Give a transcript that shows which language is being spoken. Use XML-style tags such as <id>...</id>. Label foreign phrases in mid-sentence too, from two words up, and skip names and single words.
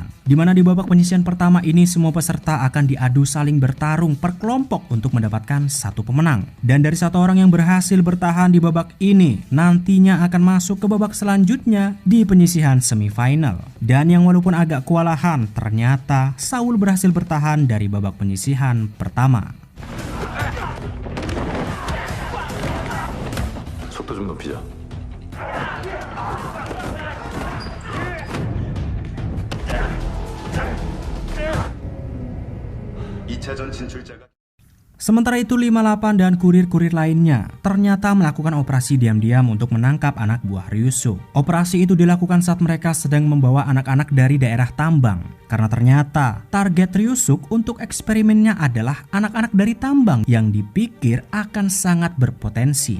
<id>Di mana di babak penyisihan pertama ini semua peserta akan diadu saling bertarung per kelompok untuk mendapatkan satu pemenang. Dan dari satu orang yang berhasil bertahan di babak ini, nantinya akan masuk ke babak selanjutnya di penyisihan semifinal. Dan yang walaupun agak kewalahan, ternyata Saul berhasil bertahan dari babak penyisihan pertama.</id> <ko>속도 좀 높이자. 2차전 진출자가</ko> <id>Sementara itu 58 dan kurir-kurir lainnya ternyata melakukan operasi diam-diam untuk menangkap anak buah Ryusuk. Operasi itu dilakukan saat mereka sedang membawa anak-anak dari daerah tambang. Karena ternyata target Ryusuk untuk eksperimennya adalah anak-anak dari tambang yang dipikir akan sangat berpotensi.</id>